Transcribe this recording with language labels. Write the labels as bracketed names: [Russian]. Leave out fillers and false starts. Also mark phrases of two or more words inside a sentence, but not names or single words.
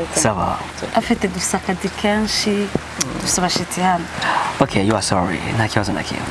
[French] Ça va. [Kinyarwanda] Afite dufite akazi kenshi, dufite abashitsi hano. [English] Okay, you are sorry. [Kinyarwanda] Nta kibazo na kimwe.